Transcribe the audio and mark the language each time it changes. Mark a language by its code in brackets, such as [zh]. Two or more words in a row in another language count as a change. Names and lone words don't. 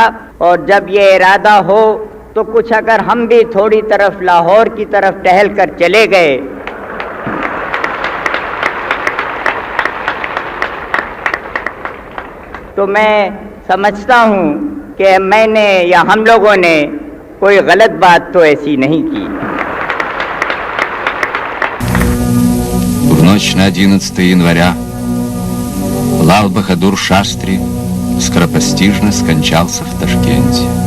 [hi] और जब ये इरादा हो तो कुछ अगर हम भी थोड़ी तरफ लाहौर की तरफ टहल कर चले गए तो मैं समझता हूँ कि मैंने या हम लोगों ने कोई गलत बात तो ऐसी नहीं की। [ru] В ночь на 11 января Лал Бахадур Шастри скоропостижно скончался в Ташкенте.